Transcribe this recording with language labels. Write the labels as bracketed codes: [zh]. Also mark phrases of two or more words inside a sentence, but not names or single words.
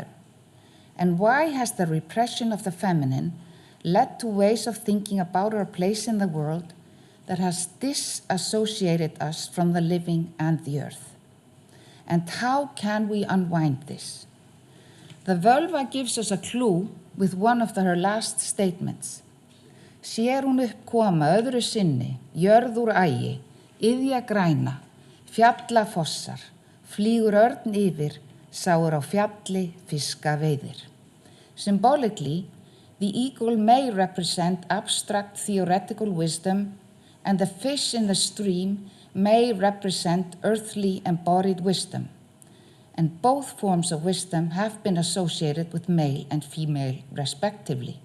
[en] And why has the repression of the feminine led to ways of thinking about our place in the world that has disassociated us from the living and the earth? And how can we unwind this? The Völuspá gives us a clue with one of her last statements. [is] Sér hún upp koma öðru sinni, jörð úr ægi, iðja græna, fjalla fossar, flýgur örn yfir, sáur á fjalli fiska veiðir. [en] Symbolically, the eagle may represent abstract theoretical wisdom, and the fish in the stream may represent earthly embodied wisdom. And both forms of wisdom have been associated with male and female respectively.